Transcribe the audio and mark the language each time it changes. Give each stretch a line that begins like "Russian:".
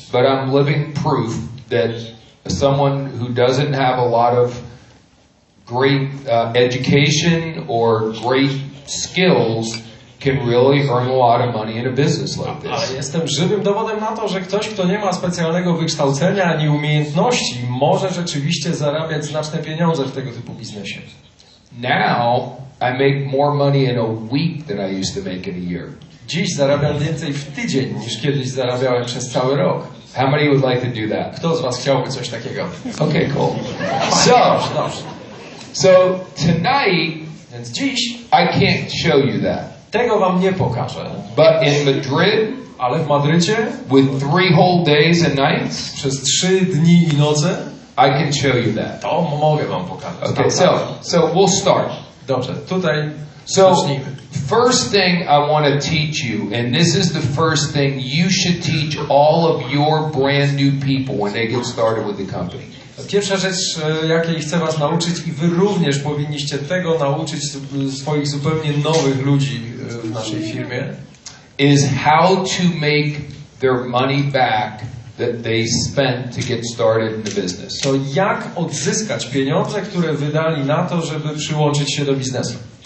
English: But I'm living proof that someone who doesn't have a lot of great education or great skills can really earn a lot of money in a business like this.
Polish: Ale jestem żywym dowodem na to, że ktoś, kto nie ma specjalnego wykształcenia ani umiejętności, może rzeczywiście zarabiać znaczne pieniądze w tego typu biznesie.
English: Now I make more money in a week than I used to make in a year.
Polish: Dziś zarabiam więcej w tydzień niż kiedyś zarabiałem przez cały rok.
English: How many would like to do that?
Polish: Kto z was chciałby coś takiego?
English: Okay, cool.
Polish: Dobrze.
English: So tonight,
Polish: Więc dziś
English: I can't show you that.
Polish: tego wam nie pokażę.
English: But in Madrid,
Polish: Ale w Madrycie
English: with 3 whole days and nights,
Polish: przez 3 dni i noce
English: I can show you that.
Polish: to mogę wam pokazać.
English: Okay, so we'll start.
Polish: Dobrze, tutaj
English: So,
Polish: zacznijmy.
English: first thing I want to teach you, and this is the first thing you should teach all of your brand new people when they get started with the company.
Polish: Pierwsza rzecz, jakiej chcę was nauczyć i wy również powinniście tego nauczyć swoich zupełnie nowych ludzi w naszej firmie,
English: is how to make their money back that they spent to get started in the business.
Polish: to jak odzyskać pieniądze, które wydali na to, żeby przyłączyć się do biznesu.